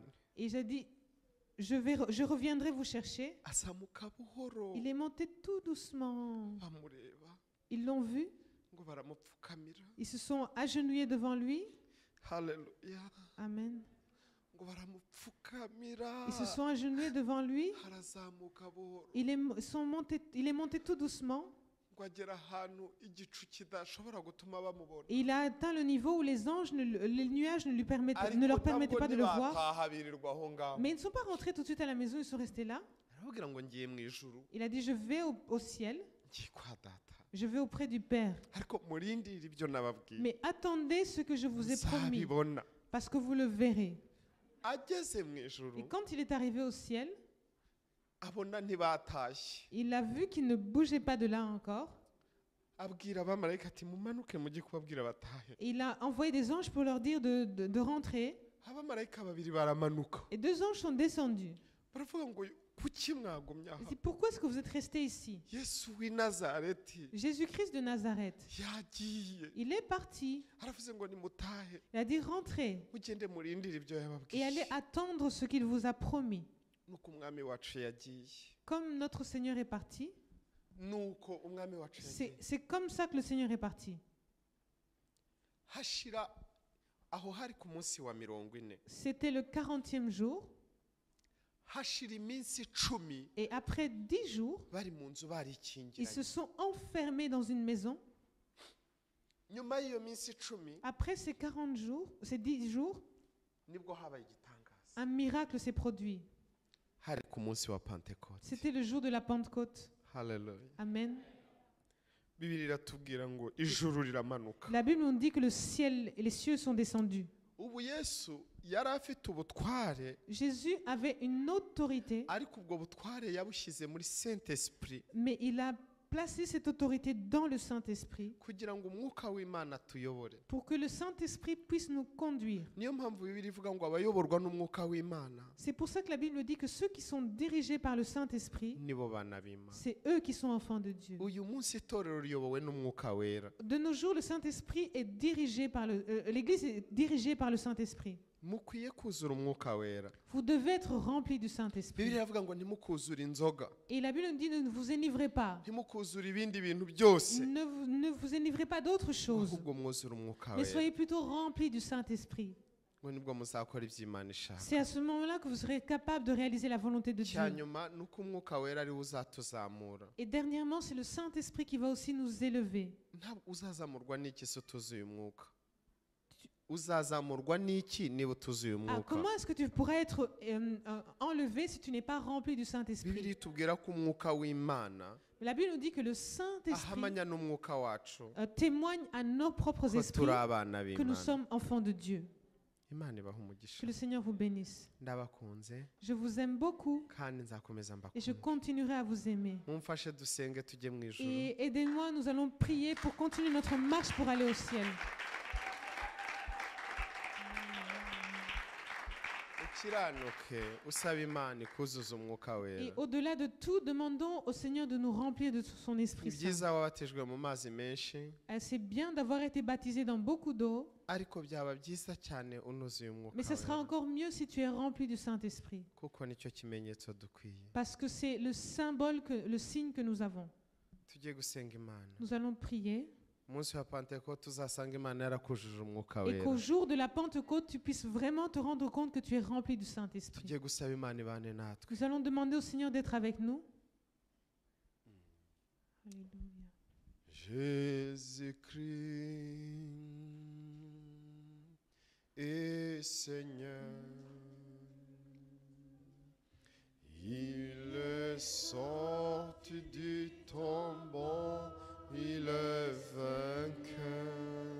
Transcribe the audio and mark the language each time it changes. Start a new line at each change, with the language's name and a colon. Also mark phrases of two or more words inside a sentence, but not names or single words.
French: Et j'ai dit, je reviendrai vous chercher.
Kinyarwanda: Azamuka buhoro.
French: Il est monté tout doucement.
Kinyarwanda: Bamureba
French: Ils l'ont vu.
Kinyarwanda: ngo baramupfukamira.
French: Ils se sont agenouillés devant lui.
Kinyarwanda: Haleluya. Amen. Ngo baramupfukamira.
French: Ils se sont agenouillés devant lui.
Kinyarwanda: Harazamuka buhoro.
French: Il est monté tout doucement.
Kinyarwanda: ngo agera ahantu igicu kidashobora gutuma bamubona.
French: Et il a atteint le niveau où les nuages ne
Kinyarwanda: Ariko
French: leur permettaient
Kinyarwanda: ntabwo
French: pas de le voir.
Kinyarwanda: ntibataha birirwa aho ngaho.
French: Mais ils ne sont pas rentrés tout de suite à la maison, ils sont restés là.
Kinyarwanda: Arababwira ngo ngiye mu ijuru,
French: Il a dit, je vais au ciel,
Kinyarwanda: ngiye kwa data.
French: je vais auprès du Père.
Kinyarwanda: Ariko murindire ibyo nababwiye.
French: Mais attendez ce que je vous ai promis,
Kinyarwanda: Muzabibona.
French: parce que vous le verrez.
Kinyarwanda: Ageze mu
French: Et
Kinyarwanda: ijuru,
French: quand il est arrivé au ciel,
Kinyarwanda: abona ntibatashye.
French: il a vu qu'il ne bougeait pas de là encore.
Kinyarwanda: Abwira abamarayika ati mumanuke mujye kubabwira batahe.
French: Et il a envoyé des anges pour leur dire de rentrer.
Kinyarwanda: Abamarayika babiri baramanuka.
French: Et 2 anges sont descendus.
Kinyarwanda: Baravuga ngo kuki mwagumye aha?
French: Il dit, pourquoi est-ce que vous êtes restés ici?
Kinyarwanda: Yesu w'i Nazareti
French: Jésus-Christ de Nazareth,
Kinyarwanda: yagiye.
French: il est parti.
Kinyarwanda: Aravuze ngo nimutahe
French: Il a dit, rentrez
Kinyarwanda: mugende murindire ibyo
French: et
Kinyarwanda: yababwiye.
French: allez attendre ce qu'il vous a promis.
Kinyarwanda: Nuko umwami wacu yagiye.
French: Comme notre Seigneur est parti,
Kinyarwanda: Nuko umwami wacu yagiye.
French: c'est comme ça que le Seigneur est parti.
Kinyarwanda: Hashira aho hari ku munsi wa 40.
French: C'était le 40e jour.
Kinyarwanda: Hashira iminsi 10
French: Et après 10 jours,
Kinyarwanda: bari mu nzu
French: ils
Kinyarwanda: barikingiranye.
French: se sont enfermés dans une maison.
Kinyarwanda: Nyuma y'iyo minsi 10
French: Après ces 40 jours, ces 10 jours,
Kinyarwanda: nibwo habaye igitangaza.
French: un miracle s'est produit.
Kinyarwanda: Hari ku munsi wa Pentecote.
French: C'était le jour de la Pentecôte.
Kinyarwanda: Haleluya. Amen. Bibiliya iratubwira ngo ijuru riramanuka.
French: La Bible nous dit que le ciel et les cieux sont descendus.
Kinyarwanda: Ubu Yesu yari afite ubutware,
French: Jésus avait une autorité,
Kinyarwanda: ariko ubwo butware yabushyize muri Saint-Esprit
French: mais il a placé cette autorité dans le Saint-Esprit
Kinyarwanda: kugira ngo umwuka w'Imana atuyobore.
French: pour que le Saint-Esprit puisse nous conduire.
Kinyarwanda: Niyo mpamvu Bibiliya ivuga ngo abayoborwa n'umwuka w'Imana
French: C'est pour ça que la Bible dit que ceux qui sont dirigés par le Saint-Esprit,
Kinyarwanda: nibo bana b'Imana.
French: c'est eux qui sont enfants de Dieu.
Kinyarwanda: Uyu munsi itorero riyobowe n'umwuka wera.
French: De nos jours, le Saint-Esprit est dirigé par l'Église est dirigée par le Saint-Esprit.
Kinyarwanda: Mukwiye kuzura umwuka wera.
French: Vous devez être remplis du Saint-Esprit.
Kinyarwanda: Bibiliya iravuga ngo ntimukuzure inzoga,
French: Et la Bible nous dit ne vous enivrez pas.
Kinyarwanda: ntimukuzure ibindi bintu byose,
French: Ne vous enivrez pas d'autre chose,
Kinyarwanda: ahubwo mwuzure umwuka
French: mais
Kinyarwanda: wera.
French: soyez plutôt remplis du Saint-Esprit.
Kinyarwanda: ngo nibwo muzakora ibyo Imana ishaka.
French: C'est à ce moment-là que vous serez capable de réaliser la volonté de Dieu.
Kinyarwanda: cyanyuma ni uko umwuka wera ariwe uzatuzamura.
French: Et dernièrement, c'est le Saint-Esprit qui va aussi nous élever.
Kinyarwanda: Ntabwo uzazamurwa n'iki se utuzuye umwuka? Uzazamurwa n'iki niba utuzuye umwuka?
French: Comment est-ce que tu pourrais être enlevé si tu n'es pas rempli du
Kinyarwanda: Bibiliya
French: Saint-Esprit?
Kinyarwanda: itubwira ko umwuka w'Imana
French: La Bible nous dit que le Saint-Esprit
Kinyarwanda: ahamanya n'umwuka wacu
French: témoigne à nos propres
Kinyarwanda: ko
French: esprits
Kinyarwanda: turi abana
French: que nous
Kinyarwanda: b'Imana.
French: sommes enfants de Dieu.
Kinyarwanda: Imana ibaha umugisha.
French: Que le Seigneur vous bénisse.
Kinyarwanda: Ndabakunze
French: Je vous aime beaucoup
Kinyarwanda: kandi nzakomeza
French: et je
Kinyarwanda: mbakunda.
French: continuerai à vous aimer.
Kinyarwanda: Mumfashe dusenge tujye mu ijuru.
French: Et aidez-moi, nous allons prier pour continuer notre marche pour aller au ciel.
Kinyarwanda: Ukiranuke usaba Imana ikuzuza umwuka
French: Et
Kinyarwanda: wera.
French: au-delà de tout, demandons au Seigneur de nous remplir de son
Kinyarwanda: Ni
French: Esprit Saint.
Kinyarwanda: byiza wabatijwe mu mazi menshi,
French: C'est bien d'avoir été baptisé dans beaucoup d'eau,
Kinyarwanda: ariko byaba byiza cyane unuzuye umwuka
French: mais ce sera
Kinyarwanda: wera,
French: encore mieux si tu es rempli du Saint-Esprit.
Kinyarwanda: kuko nicyo kimenyetso dukwiye.
French: Parce que c'est le symbole, le signe que nous avons.
Kinyarwanda: Tujye gusenga Imana.
French: Nous allons prier
Kinyarwanda: Umunsi wa Pentecote uzasanga Imana yarakujuje umwuka
French: et
Kinyarwanda: wera.
French: qu'au jour de la Pentecôte, tu puisses vraiment te rendre compte que tu es rempli du Saint-Esprit.
Kinyarwanda: Tujye gusaba Imana ibane natwe.
French: Nous allons demander au Seigneur d'être avec nous. Alléluia. Jésus-Christ est Seigneur. Il est sorti du tombeau, il est vainqueur.